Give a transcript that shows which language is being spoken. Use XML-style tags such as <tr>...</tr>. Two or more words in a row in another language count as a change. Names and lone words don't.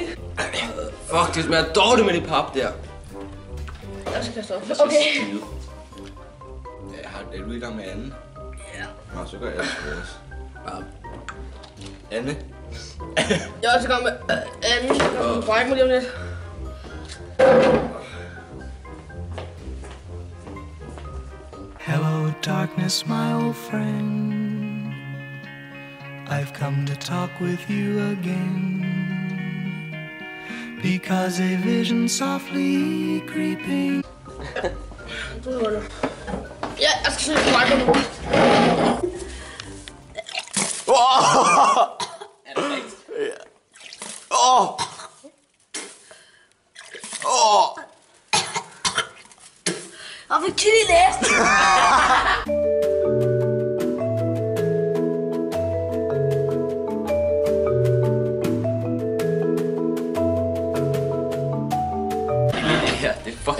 <da>Fuck, det smager dårligt med det pap der. Jeg skal kaste op. Okay. Er du i gang med anden? Ja. Nå, så gør jeg det også. Anne? Jeg er også i gang med anden. Jeg kan brække mig lige om lidt.</da> <en>Hello, darkness, my old friend. I've come to talk with you again. Because a vision softly creeping.</en> <da>Ja, jeg skal søge på mig nu. Er det rigtigt? Og fik chili i næsten. Det her, det er fucking...</da>